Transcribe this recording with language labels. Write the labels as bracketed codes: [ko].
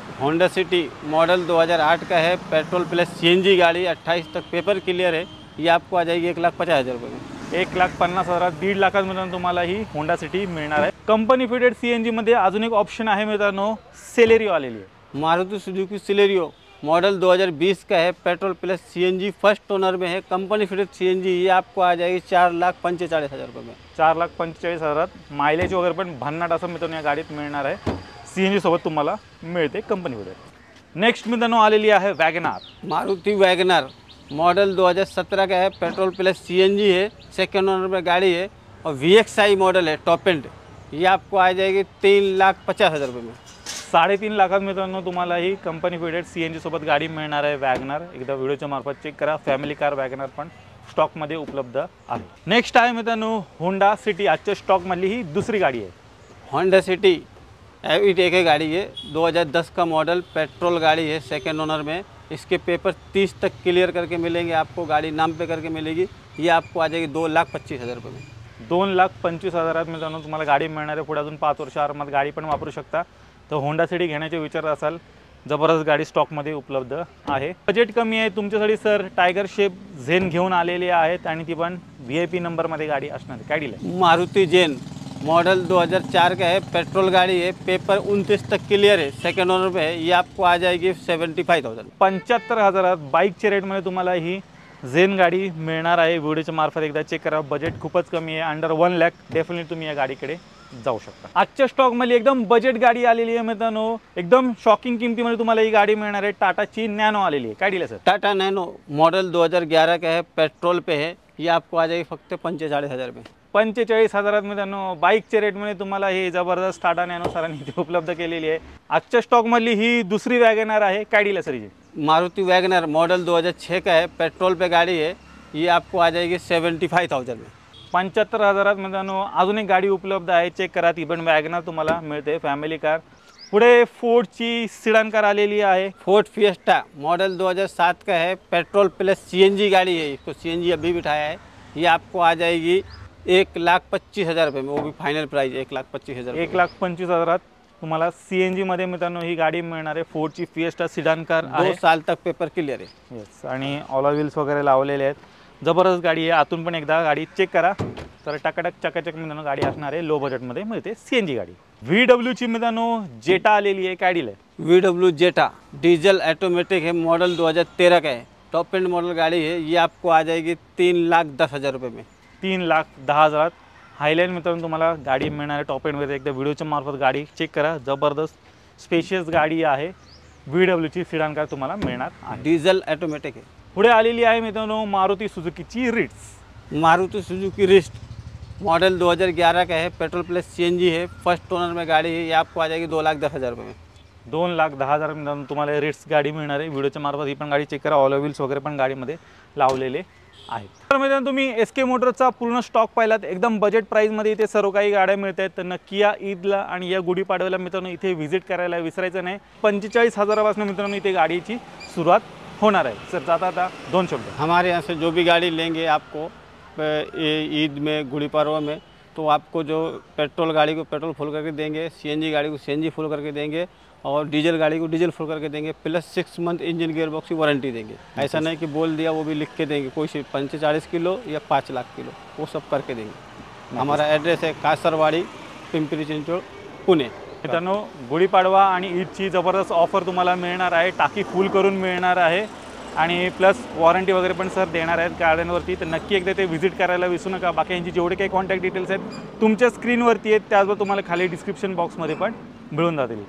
[hi] Honda city model 2008 का है, petrol plus CNG गाड़ी, 28 तक पेपर क्लियर है। ये आपको आ जाएगी 1,50,000 रुपये में। [mr] 1,50,000 1.5 लाखात मित्रांनो तुम्हाला ही होंडा सिटी मिळणार आहे। कंपनी फिटेड CNG मध्ये अजून एक ऑप्शन आहे मित्रांनो, सेलेरियो आलेली आहे। [hi] मारुति सुजुकी सेलेरियो मॉडल 2020 का है, petrol plus CNG first owner में है, कंपनी फिटेड CNG। ये आपको आ जाएगी 4,45,000 रुपये में। [mr] 4,45,000 मायलेज वगैरे पण भन्नाट असं मित्रांनो या गाडीत मिळणार आहे। CNG सोबत तुम्हाला मिळते कंपनी फिटेड। नेक्स्ट मित्रांनो आलेली आहे वॅगनार। [hi] मारुति वैगनार मॉडल 2017 का है, पेट्रोल प्लस CNG है, सेकेंड ओनर में गाड़ी है और VXI मॉडल है टॉप एंड। ये आपको आ जाएगी 3,50,000 रुपये में। [mr] 3.5 लाखात मित्रांनो तुम्हाला ही कंपनी फिटेड CNG सोबत गाडी मिळणार आहे वॅगनार। एकदा व्हिडिओच्या मार्फत चेक करा, फॅमिली कार वॅगनार पण स्टॉकमध्ये उपलब्ध आहे। नेक्स्ट आहे मित्रांनो होंडा सिटी, आजच्या स्टॉकमधली ही दुसरी गाडी आहे। [hi] होंडा सिटी एक ही गाड़ी है, 2010 का मॉडल, पेट्रोल गाड़ी है, सेकेंड ओनर में। इसके पेपर 30 तक क्लियर करके मिलेंगे आपको, गाड़ी नाम पे करके मिलेगी। ये आपको आ जाएगी 2,25,000 रुपये में। [mr] 2,25,000 मित्रांनो तुम्हाला गाडी मिळणार आहे। पुढे अजून 5 वर्ष आरामात गाडी पण वापरू शकता। तर होंडा सिटी घेण्याचे विचार असाल जबरदस्त गाडी स्टॉकमध्ये उपलब्ध आहे। बजेट कमी आहे तुमच्यासाठी सर टायगर शेप झेन घेऊन आलेली आहेत आणि ती पण VIP नंबरमध्ये गाडी असणार आहे। काय डील आहे? [hi] मारुति जेन मॉडल 2004 का है, पेट्रोल गाड़ी है, पेपर 29 तक क्लियर है, सेकंड ओनर पे है। ये आपको आ जाएगी 75,000। [mr] 75,000 बाईकच्या रेटमध्ये तुम्हाला ही झेन गाडी मिळणार आहे। व्हिडिओच्या मार्फत एकदा चेक करा, बजेट खूपच कमी आहे, अंडर 1 लाख। डेफिनेटली तुम्ही या गाडीकडे जाऊ शकता। आजच्या स्टॉकमध्ये एकदम बजेट गाडी आलेली आहे मित्रांनो, एकदम शॉकिंग किमतीमध्ये तुम्हाला ही गाडी मिळणार आहे। टाटाची नॅनो आलेली आहे। काय डील आहे सर? [hi] टाटा नैनो मॉडल 2011 का है, पेट्रोल पे है। ये आपको आ जाएगी फक्त 45,000 में। [mr] 45,000 मित्रांनो बाईकच्या रेटमध्ये तुम्हाला ही जबरदस्त टाटा नॅनो सरांनी इथे उपलब्ध केलेली आहे। आजच्या स्टॉकमधली ही दुसरी वॅगनर आहे। काय डील आहे सर? [hi] मारुति वैगनर मॉडल 2006 का है, पेट्रोल पे गाड़ी है। ये आपको आ जाएगी 75,000 में। [mr] 75,000 मित्रांनो अजून एक गाडी उपलब्ध आहे, चेक करा। ती पण वॅगनर तुम्हाला मिळते, फॅमिली कार। पुढे फोर्डची सिडान कार आलेली आहे। [hi] फोर्ड फिएस्टा मॉडल 2007 का है, पेट्रोल प्लस CNG गाड़ी है। इसको CNG अभी बिठाया है। ये आपको आ जाएगी 1,25,000 रुपये में, वो भी फाइनल प्राइस 1,25,000। [mr] 1,25,000 तुम्हाला CNG मध्ये मित्रांनो ही गाडी मिळणार आहे। फोर्डची फिएस्टा सिडान कार आहे। [hi] 2 साल तक पेपर क्लियर है। [mr] येस, आणि ऑल व्हील्स वगैरे लावलेले आहेत। जबरदस्त गाडी आहे। आतून पण एकदा गाडी चेक करा, तर टकाटक चकाचक मित्रांनो गाडी असणार आहे। लो बजेटमध्ये मिळते CNG गाडी। VW ची मित्रांनो जेटा आलेली आहे। काय डील आहे? [hi] VW जेटा डीजल ऑटोमेटिक है, मॉडल 2013 का है, टॉप एंड मॉडल गाड़ी है। ये आपको आ जाएगी 3,10,000 रुपये में। [mr] 3,10,000 हायलाईन मित्रांनो तुम्हाला गाडी मिळणार आहे टॉप एंडमध्ये। एकदा व्हिडिओच्या मार्फत गाडी चेक करा, जबरदस्त स्पेशियस गाडी आहे। VW ची सिडान कार तुम्हाला मिळणार आहे। [hi] डीजल ऑटोमेटिक है। [mr] पुढे आलेली आहे मित्रांनो Maruti सुझुकीची Ritz. [hi] Maruti Suzuki wrist model 2011 का है, पेट्रोल प्लस CNG है, फर्स्ट ओनर में गाड़ी है। ये आपको आ जाएगी 2,10,000 रुपये में। [mr] 2,10,000 मित्रांनो तुम्हाला रिट्स गाडी मिळणार आहे। व्हिडिओच्या मार्फत ही पण गाडी चेक करा, ऑल व्हील्स वगैरे पण गाडीमध्ये लावलेले आहेत। तर मित्रांनो तुम्ही SK मोटरचा पूर्ण स्टॉक पाहिलात, एकदम बजेट प्राईसमध्ये इथे सर्व काही गाड्या मिळत आहेत। तर नक्की या ईदला आणि या गुढीपाडव्याला मित्रांनो इथे व्हिजिट करायला विसरायचं नाही। 45,000 मित्रांनो इथे गाडीची सुरुवात होणार आहे। सर जाता आता 2 शब्द। [hi] हमारे यहाँ से जो भी गाड़ी लेंगे आपको ईद में, गुड़ी पर्व में, तो आपको जो पेट्रोल गाड़ी को पेट्रोल फुल करके देंगे, CNG गाड़ी को CNG फुल करके देंगे, और डीजल गाड़ी को डीजल फुल करके देंगे, plus 6 month engine gear box की वारंटी देंगे। ऐसा नहीं कि बोल दिया वो भी लिख के देंगे, कोई 45 किलो या 5 लाख किलो, वो सब करके देंगे। हमारा एड्रेस है कासरवाड़ी, पिंपरी चिंचवड, पुणे। [mr] मित्रांनो गुढीपाडवा आणि ईदची जबरदस्त ऑफर तुम्हाला मिळणार आहे। टाकी फुल करून मिळणार आहे आणि प्लस वॉरंटी वगैरे पण सर देणार आहेत गाड्यांवरती। तर नक्की एकदा ते व्हिजिट करायला विसरू नका। बाकी यांची जेवढे काही कॉन्टॅक्ट डिटेल्स आहेत तुमच्या स्क्रीनवरती आहेत, त्याचबरोबर तुम्हाला खाली डिस्क्रिप्शन बॉक्समध्ये पण मिळून जातील।